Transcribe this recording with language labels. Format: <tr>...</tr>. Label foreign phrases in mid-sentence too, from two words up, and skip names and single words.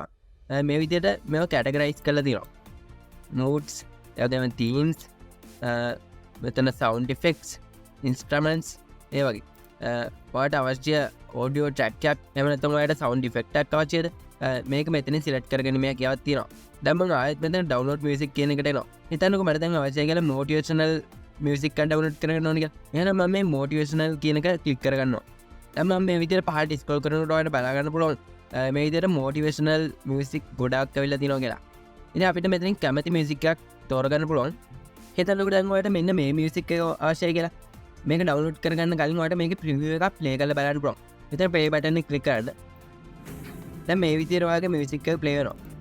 <si>මේ විදිහට මේව categorize කරලා තියෙනවා. notes, එතන themes, මෙතන</si> <en>sound effects,</en> <si>instruments ඒ වගේ. ඔයාලට අවශ්‍ය</si> <en>audio track</en> <si>එකක් එහෙම නැත්නම් ඔයාලට</si> <en>sound effect</en> <si>එකක් අවශ්‍යද? මේක මෙතනින් select කරගෙන මේ හැකියාවක් තියෙනවා. දැන් මම ආයෙත් මෙතන</si> <en>download music</en> <si>කියන එකට එනවා. හිතන්නකෝ මට දැන් අවශ්‍යයි කියලා</si> <en>motivational music</en> <si>එක download කරගන්න ඕනේ කියලා. එහෙනම් මම මේ motivational කියන එක click කරගන්නවා. දැන් මම මේ විදිහට පහළට scroll කරනකොට ඔයාලට බලා ගන්න පුළුවන් මේ විදිහට</si> <en>motivational music</en> <si>ගොඩාක් ඇවිල්ලා තියෙනවා කියලා. ඉතින් අපිට මෙතනින් කැමති music එකක් තෝරගන්න පුළුවන්. හිතන්නකෝ දැන් ඔයාලට මෙන්න මේ music එක අවශ්‍යයි කියලා. මේක download කරගන්න කලින් ඔයාලට මේකේ preview එකක් play කරලා බලන්න පුළුවන්. මෙතන</si> <en>play button</en> <si>එක click කරන්න. දැන් මේ විදිහට ඔයාගේ music එක play වෙනවා.</si>